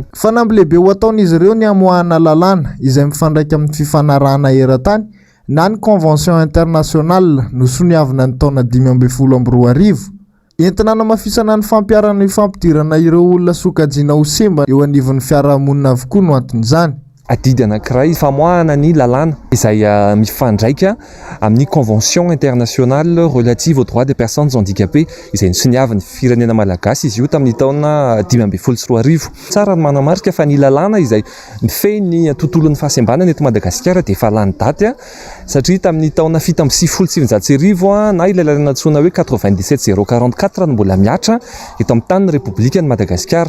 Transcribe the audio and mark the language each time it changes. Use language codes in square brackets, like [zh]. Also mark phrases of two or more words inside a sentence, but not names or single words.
[mg] Fanamby lehibe ho ataon'izy ireo ny amoahana lalàna izay mifandraika amin'ny fifanarahana eran-tany na ny [fr] convention internationale [mg] nosoniavina ny taona 2012. Entina namafisana ny fampiarana ny fampidirana ireo olona sokajiana ho semba eo anivon'ny fiarahamonina avokoa no anton'izany. adidy anankiray famoahana ny lalàna izay mifandraika amin'ny [fr] convention internationale relative aux droits des personnes handicapées [mg] izay nisoniavin'ny firenena malagasy izy io tamin'ny taona 2014. Tsara ny manamarika fa ny lalàna izay mifehy ny tontolon'ny fahasembanana eto Madagasikara dia efa lany daty satria tamin'ny taona 7 na ilay lalàna antsoina hoe 97044 no mbola miatra eto amin'ny tanin'ny Repoblika ny Madagasikara.